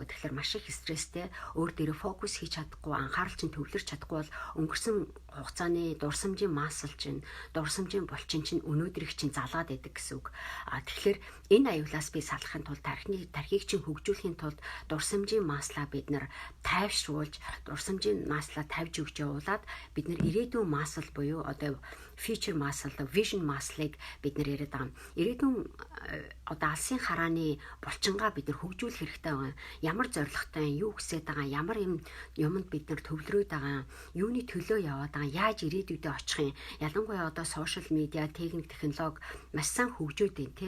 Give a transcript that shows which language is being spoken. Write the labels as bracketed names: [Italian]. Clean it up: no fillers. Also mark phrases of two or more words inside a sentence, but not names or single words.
[Mongolian] Тэгэхээр маш их стресстэй, өөр дээрээ фокус хийж чадахгүй, анхаарал чинь төвлөрч чадахгүй бол өнгөрсөн хугацааны дурсамжийн масл чинь, дурсамжийн булчин чинь өнөөдрийг чинь залгаад байдаг гэсэн үг. Тэгэхээр энэ аюулаас би салахын тулд тархийг чинь хөгжүүлэхийн тулд дурсамжийн маслаа бид нар тайвшруулж, дурсамжийн маслаа тавьж өгч явуулаад бид нар ирээдүйн масл буюу одоо [English] future muscle, vision muscle- [Mongolian] ыг бид нэр яриад байгаа. Ирээдүйн одоо алсын харааны булчингаа бид нар хөгжүүлэх хэрэгтэй байгаа. Ямар зорилготой, юу хүсэж байгаа, ямар юмд бид нар төвлөрөөд байгаа, юуны төлөө яваад байгаа, яаж ирээдүйдээ очих юм. Ялангуяа одоо [English] social media, [Mongolian] техник, технологи маш сайн хөгжөөд байна тий.